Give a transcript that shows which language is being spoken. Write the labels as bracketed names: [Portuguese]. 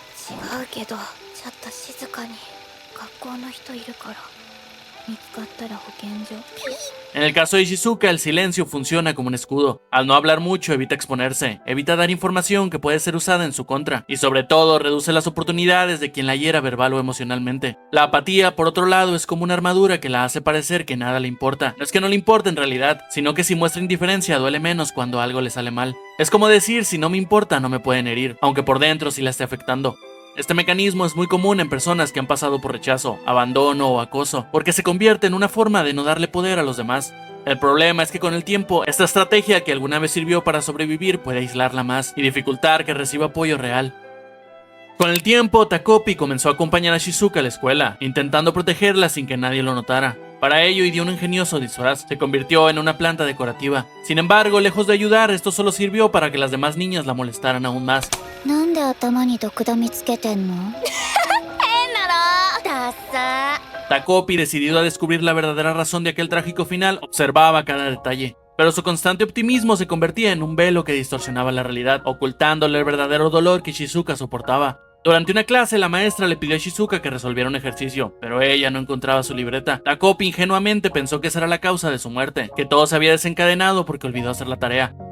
[Japanese] 違うけどちょっと静かに学校の人いるから見つかったら保健所 [Spanish] En el caso de Shizuka, el silencio funciona como un escudo. Al no hablar mucho, evita exponerse, evita dar información que puede ser usada en su contra, y sobre todo, reduce las oportunidades de quien la hiera verbal o emocionalmente. La apatía, por otro lado, es como una armadura que la hace parecer que nada le importa. No es que no le importe en realidad, sino que si muestra indiferencia duele menos cuando algo le sale mal. Es como decir, si no me importa, no me pueden herir, aunque por dentro sí la esté afectando. Este mecanismo es muy común en personas que han pasado por rechazo, abandono o acoso, porque se convierte en una forma de no darle poder a los demás. El problema es que con el tiempo, esta estrategia que alguna vez sirvió para sobrevivir puede aislarla más y dificultar que reciba apoyo real. Con el tiempo, Takopi comenzó a acompañar a Shizuka a la escuela, intentando protegerla sin que nadie lo notara. Para ello ideó un ingenioso disfraz, se convirtió en una planta decorativa. Sin embargo, lejos de ayudar, esto solo sirvió para que las demás niñas la molestaran aún más. [Japanese] なんで頭に毒ダミつけてんの変なのダッサ [Spanish] Takopi, decidido a descubrir la verdadera razón de aquel trágico final, observaba cada detalle. Pero su constante optimismo se convertía en un velo que distorsionaba la realidad, ocultándole el verdadero dolor que Shizuka soportaba. Durante una clase, la maestra le pidió a Shizuka que resolviera un ejercicio, pero ella no encontraba su libreta. Takopi ingenuamente pensó que esa era la causa de su muerte, que todo se había desencadenado porque olvidó hacer la tarea.